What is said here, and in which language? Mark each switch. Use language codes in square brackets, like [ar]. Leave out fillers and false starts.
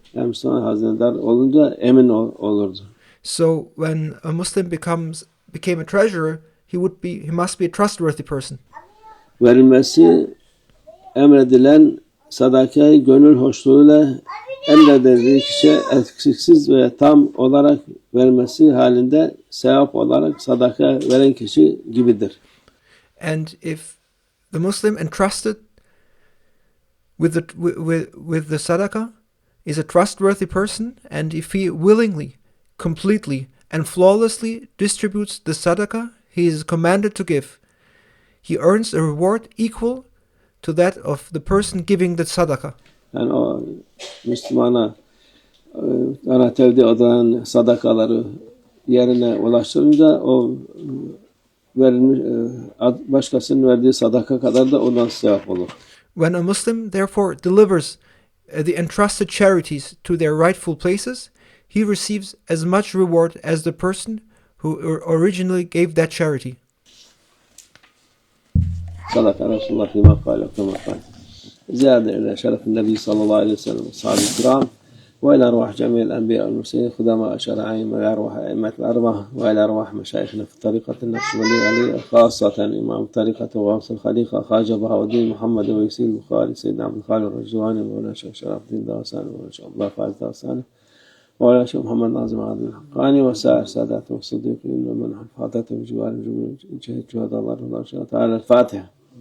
[tr] Yani Müslüman hazinedar olunca emin olurdu. [en] So when a Muslim became a treasurer, he must be a trustworthy person. [tr] Verilmesi emredilen sadakayı gönül hoşluğuyla emredildiği kişiye eksiksiz ve tam olarak vermesi halinde sevap olarak sadaka veren kişi gibidir. [en] And if the Muslim entrusted with the sadaqah is a trustworthy person, and if he willingly, completely, and flawlessly distributes the sadaqah he is commanded to give, he earns a reward equal to that of the person giving the sadaqah. [tr] Yani o Müslümana ona tevdi olan sadakaları yerine ulaştırınca o verilmiş başkasının verdiği sadaka kadar da ondan sevap olur. [en] When a Muslim therefore delivers the entrusted charities to their rightful places, he receives as much reward as the person who originally gave that charity. [ar] Sadaka Resulullah fîmâ kâle kâmâ kâle. زيادة إلى شرف النبي صلى الله عليه وسلم وأصحابه الكرام وإلى أرواح جميع الأنبياء والمرسلين خدماء شرعين وإلى أرواح أئمة الأربعة وإلى أرواح مشايخنا في الطريقة النقشبندية عليه خاصة إمام طريقة وغوث الخليقة خواجة بهاء الدين محمد ويسير البخاري سيدنا عبد الخالق الرجواني مولانا شيخ شرف الدين داوساني مولانا شيخ الله فاز داوساني مولانا شيخ محمد ناظم عبد الحقاني وسائر ساداتهم الصديقين ومن حفاظتهم بجوار جهة الله تعالى. الفاتحة.